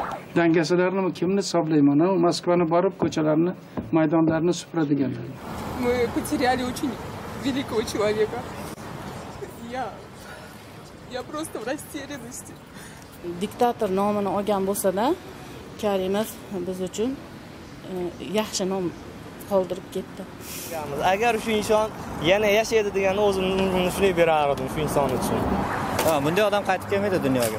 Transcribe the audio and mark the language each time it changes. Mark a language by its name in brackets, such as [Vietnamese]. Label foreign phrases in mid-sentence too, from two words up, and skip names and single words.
[Uzbek] Dangasalarni kimni hisoblayman? Moskvani borib ko'chalarni, maydonlarni supuradiganlar. [Russian] Мы потеряли очень великого человека. Я просто в растерянности. [Uzbek] Diktator nomini olgan bo'lsa-da, Karimov biz uchun yaxshi nom qoldirib ketdi. Agar shu inson yana yashaydi deganda o'zimni shunday berardim shu inson uchun. Ha, bunday odam qaytib kelmaydi dunyoga.